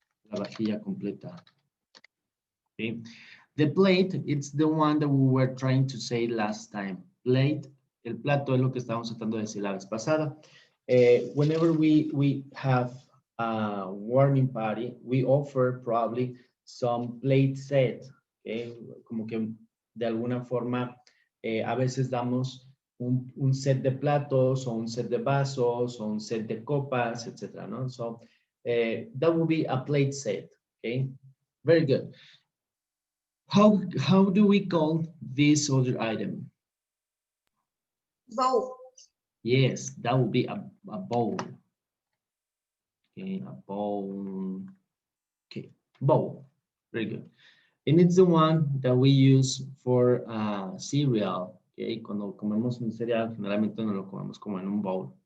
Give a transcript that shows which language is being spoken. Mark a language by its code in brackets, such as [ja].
[es] La vajilla completa. [en] Okay. The plate, it's the one that we were trying to say last time. [es] Plate, el plato es lo que estábamos tratando de decir la vez pasada. [en] Whenever we have a warming party, we offer probably some plate set. Okay. [es] Como que de alguna forma a veces damos un set de platos o un set de vasos o un set de copas, etc. ¿no? [en] So that will be a plate set. Okay. Very good. How do we call this other item? Bowl. Yes, that would be a bowl. Okay, a bowl. Okay, bowl. Very good. And it's the one that we use for cereal. [es] Okay, cuando comemos un cereal, generalmente no lo comemos como en un bowl.